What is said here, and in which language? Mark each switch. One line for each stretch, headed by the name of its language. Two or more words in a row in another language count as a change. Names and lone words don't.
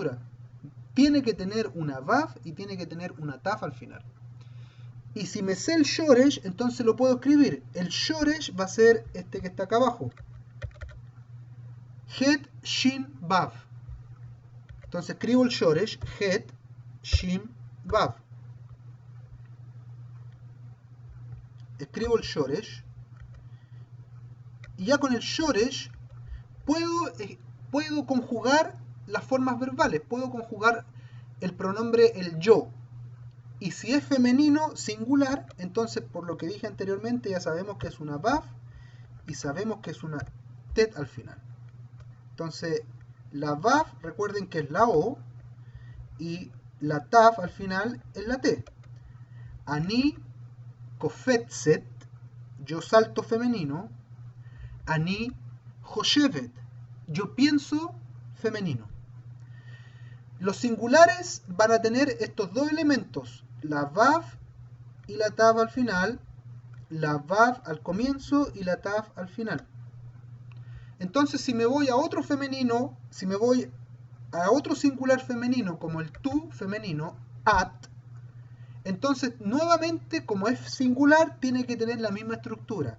Spanish: Tiene que tener una vav y tiene que tener una taf al final. Y si me sé el shoresh, entonces lo puedo escribir. El shoresh va a ser este que está acá abajo.
Hebrew: חית, שין, וו.
Spanish: Entonces escribo el shoresh,
Hebrew: חית, שין, וו.
Spanish: Escribo el shoresh. Y ya con el shoresh puedo conjugar las formas verbales. Puedo conjugar el pronombre el yo. Y si es femenino, singular, entonces por lo que dije anteriormente ya sabemos que es una vav y sabemos que es una tet al final. Entonces la vav, recuerden que es la o, y la tav al final es la t.
Hebrew: אני קופצת,
Spanish: yo salto femenino.
Hebrew: אני חושבת,
Spanish: yo pienso femenino. Los singulares van a tener estos dos elementos, la vav y la tav al final, la vav al comienzo y la tav al final. Entonces, si me voy a otro femenino, si me voy a otro singular femenino como el tú femenino, at, entonces nuevamente como es singular tiene que tener la misma estructura.